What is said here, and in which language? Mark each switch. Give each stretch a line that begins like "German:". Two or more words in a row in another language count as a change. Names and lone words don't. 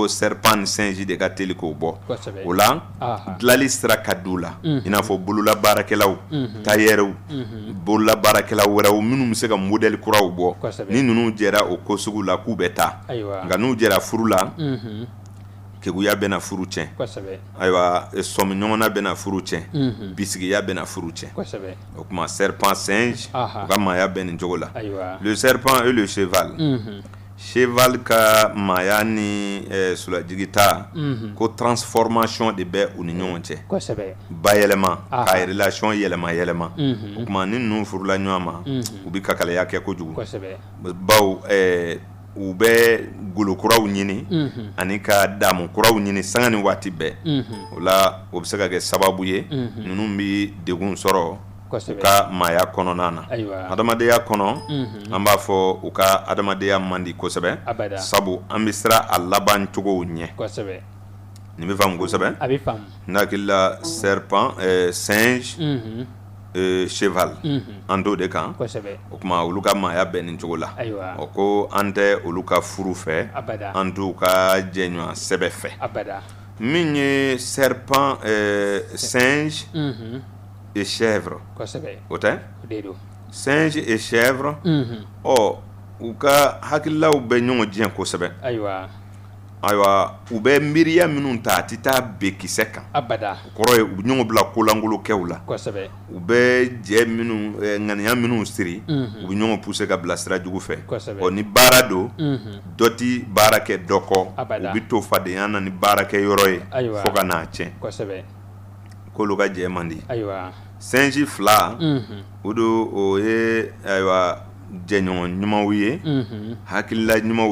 Bambara: serpent ni singe de ka teli k'o bɔ o la dilali sira ka di u la i n'a fɔ bololabaarakɛlaw tailleur bololabaarakɛlaw wɛrɛw minnu bɛ se ka modèle kuraw bɔ ni ninnu jɛra o ko sugu la k'u bɛ taa nka n'u jɛra furu la keguya bɛna furu tiɲɛ ayiwa sɔmi ɲɔgɔnna bɛna furu tiɲɛ bisigiya bɛna furu tiɲɛ o tuma serpent singe u ka maaya bɛ nin cogo la
French: le serpent et le cheval
Bambara: cheval ka maaya ni sulajigi ta ko transformation de bɛ u ni ɲɔgɔn cɛ bayɛlɛma ka relation yɛlɛma o tuma ni ninnu furula ɲɔgɔn ma u bɛ kakalaya kɛ kojugu baw u bɛ golokuraw ɲini ani ka damu kuraw ɲini sanga ni waati bɛɛ o la o bɛ se ka kɛ sababu ye ninnu bɛ degun sɔrɔ u ka maaya kɔnɔna na adamadenya kɔnɔ an b'a fɔ u ka adamadenya man di kosɛbɛ sabu an bɛ siran a laban cogow ɲɛ nin bɛ faamu kosɛbɛ n hakili la serpent singe cheval an t'o de kan o tuma olu ka maaya bɛn nin cogo la o ko an tɛ olu ka furu fɛ an t'u ka jɛɲɔgɔn sɛbɛ fɛ min ye
French: serpent singe et chèvre
Bambara: o tɛ
French: singe et chèvre
Bambara: u ka hakililaw bɛ ɲɔgɔn diɲɛ kosɛbɛ ayiwa u bɛ miiriya minnu ta a tɛ taa ben kisɛ kan o kɔrɔ ye u bɛ ɲɔgɔn bila kolankolokɛw la u bɛ jɛ minnu ŋaniya minnu siri u bɛ ɲɔgɔn poussé ka bila sira jugu fɛ ni baara don dɔ ti baara kɛ dɔ kɔ u bɛ to fadenya na ni baarakɛ yɔrɔ ye fo ka n'a tiɲɛ k'olu ka jɛ man di singe fila o ye ayiwa jɛɲɔgɔn ɲumanw ye hakilila ɲumanw